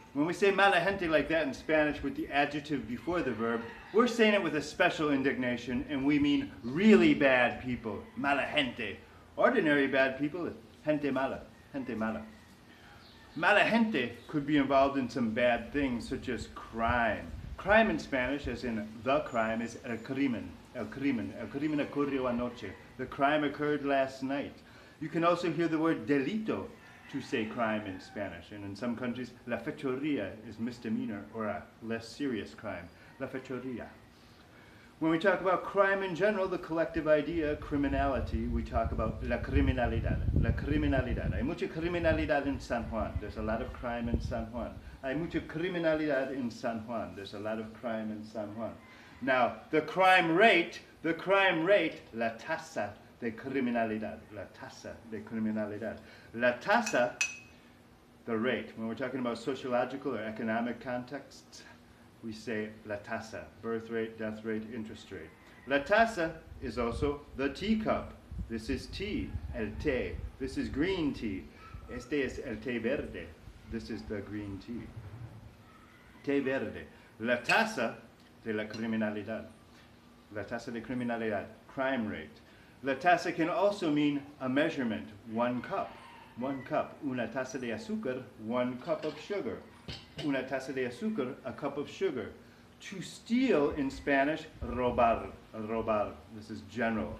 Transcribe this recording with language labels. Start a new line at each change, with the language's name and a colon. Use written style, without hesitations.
English: When we say mala gente like that in Spanish with the adjective before the verb, we're saying it with a special indignation, and we mean really bad people. Mala gente. Ordinary bad people is gente mala, gente mala. Mala gente could be involved in some bad things such as crime. Crime in Spanish, as in the crime, is el crimen.
Spanish: El crimen ocurrió anoche.
English: The crime occurred last night. You can also hear the word delito to say crime in Spanish. And in some countries, la fechoría is misdemeanor or a less serious crime. La fechoría. When we talk about crime in general, the collective idea, criminality, we talk about la criminalidad.
Spanish: La criminalidad. Hay mucha criminalidad
English: in San Juan. There's a lot of crime in San Juan.
Spanish: Hay mucha criminalidad
English: in San Juan. There's a lot of crime in San Juan. Now, the crime rate,
Spanish: la tasa de criminalidad, la tasa de criminalidad.
English: La tasa, the rate. When we're talking about sociological or economic contexts, we say la tasa, birth rate, death rate, interest rate. La tasa is also the teacup. This is tea, el té. This is green tea.
Spanish: Este es el té verde.
English: This is the green tea. Té verde.
Spanish: La tasa de la criminalidad. La tasa de criminalidad,
English: crime rate. La tasa can also mean a measurement, 1 cup. 1 cup.
Spanish: Una taza de azúcar,
English: 1 cup of sugar.
Spanish: Una taza de azúcar,
English: a cup of sugar. To steal in Spanish, robar. Robar. This is general.